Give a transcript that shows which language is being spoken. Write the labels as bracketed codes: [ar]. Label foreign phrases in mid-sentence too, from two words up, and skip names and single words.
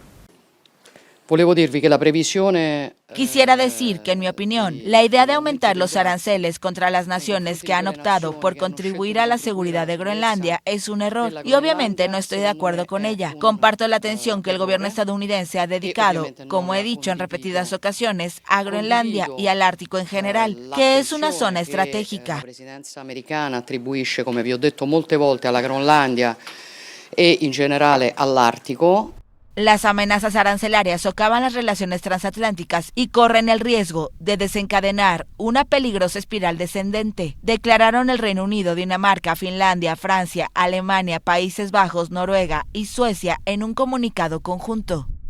[es] Quisiera decir que, en mi opinión, la idea de aumentar los aranceles contra las naciones que han optado por contribuir a la seguridad de Groenlandia es un error, y obviamente no estoy de acuerdo con ella. Comparto la atención que el gobierno estadounidense ha dedicado, como he dicho en repetidas ocasiones, a Groenlandia y al Ártico en general, que es una zona estratégica. [it] La presidenza americana attribuisce, come vi ho detto molte volte, alla Groenlandia e in generale all'Artico. [es] Las amenazas arancelarias socavan las relaciones transatlánticas y corren el riesgo de desencadenar una peligrosa espiral descendente, declararon el Reino Unido, Dinamarca, Finlandia, Francia, Alemania, Países Bajos, Noruega y Suecia en un comunicado conjunto.